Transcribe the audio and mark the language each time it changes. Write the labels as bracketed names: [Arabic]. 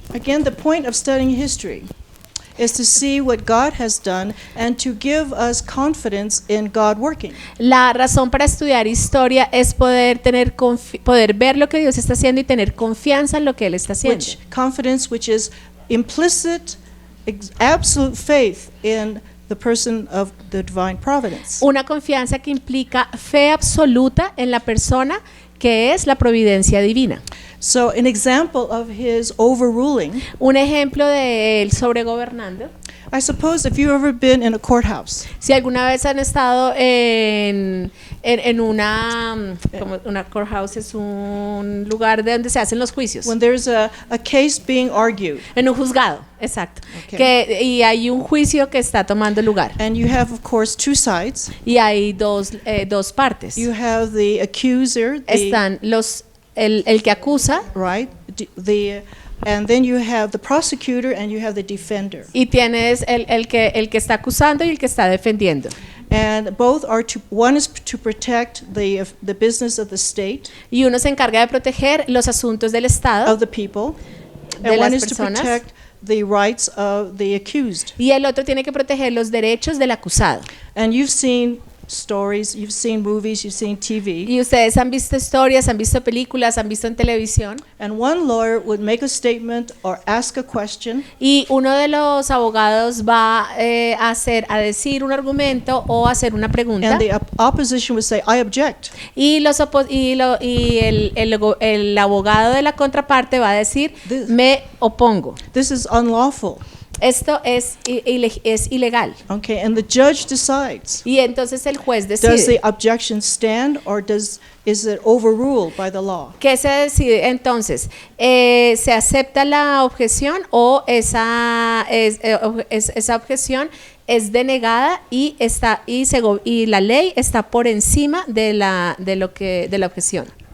[English] Again, the point of studying history is to see what God has done and to give us confidence in God working. [Spanish] La razón para estudiar historia es poder poder ver lo que Dios está haciendo y tener confianza en lo que Él está haciendo. [English] Which is implicit, absolute faith in the person of the divine providence. [Spanish] Una confianza que implica fe absoluta en la persona que es la providencia divina. [English] So an example of his overruling, [Spanish] Un ejemplo de él sobregobernando. [English] I suppose if you've ever been in a courthouse, [Spanish] Si alguna vez han estado en una courthouse, es un lugar de donde se hacen los juicios, [English] when there's a case being argued, [Spanish] en un juzgado, exacto, [English] Okay. [Spanish] y hay un juicio que está tomando lugar [English] and you have, of course, two sides. [Spanish] y hay dos partes. [English] You have the accuser, [Spanish] Están el que acusa [English] right, and then you have the prosecutor and you have the defender. [Spanish] y tienes el que está acusando y el que está defendiendo. [English] And both are one is to protect the business of the state, [Spanish] Y uno se encarga de proteger los asuntos del Estado, [English] of the people, [Spanish] de [English] and [Spanish] las [English] one is to [Spanish] personas. [English] protect the rights of the accused. [Spanish] y el otro tiene que proteger los derechos del acusado. [English] And you've seen stories, you've seen movies, you've seen TV, [Spanish] Y ustedes han visto historias, han visto películas, han visto en televisión, [English] and one lawyer would make a statement or ask a question, [Spanish] y uno de los abogados va a decir un argumento o hacer una pregunta, [English] and the opposition would say, I object. [Spanish] y el abogado de la contraparte va a decir, me opongo. [English] This is unlawful. [Spanish] Esto es ilegal. [English] Okay, and the judge decides. [Spanish] Y entonces el juez [English] Does the [Spanish] decide. [English] objection stand or is it overruled by the law? [Spanish] ¿Qué se decide entonces? ¿Se acepta la objeción o esa objeción es denegada y la ley está por encima de la objeción?